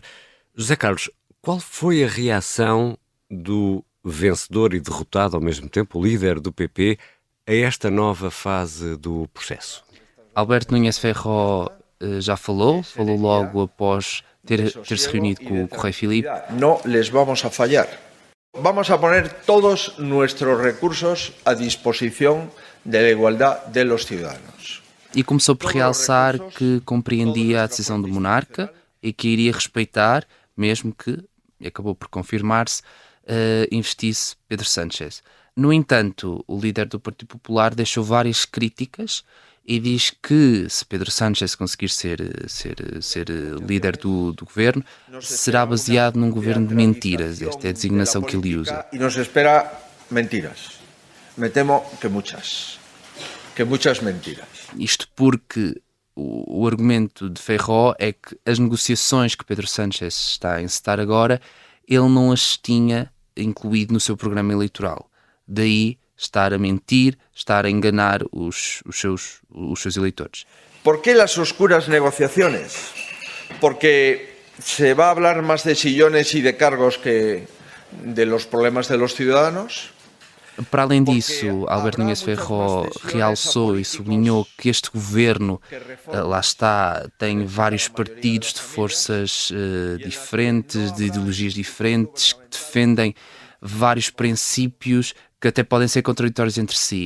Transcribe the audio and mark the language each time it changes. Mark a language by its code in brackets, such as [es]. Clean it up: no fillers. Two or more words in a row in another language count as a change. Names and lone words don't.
[pt] José Carlos, qual foi a reação do vencedor e derrotado ao mesmo tempo, o líder do PP, a esta nova fase do processo? Alberto Núñez Feijóo já falou logo após ter-se reunido com o Rei Filipe. [es] No les vamos a fallar. Vamos a poner todos nuestros recursos a disposición de la igualdad de los ciudadanos. [pt] E começou por realçar que compreendia a decisão do monarca e que iria respeitar, mesmo que, e acabou por confirmar-se, investisse Pedro Sánchez. No entanto, o líder do Partido Popular deixou várias críticas e diz que se Pedro Sánchez conseguir ser líder do governo, será baseado num governo de mentiras. Esta é a designação que ele usa. [es] E nos espera mentiras. Me temo que muchas mentiras. [pt] Isto porque o argumento de Feijóo é que as negociações que Pedro Sánchez está a encetar agora, ele não as tinha incluído no seu programa eleitoral. Daí estar a mentir, estar a enganar os seus eleitores. [es] ¿Por qué las oscuras negociaciones? Porque se va a hablar más de sillones y de cargos que de los problemas de los ciudadanos. [pt] Para além disso, Alberto Núñez Feijóo realçou e sublinhou que este governo, lá está, tem vários partidos de forças diferentes, de ideologias diferentes, que defendem vários princípios que até podem ser contraditórios entre si.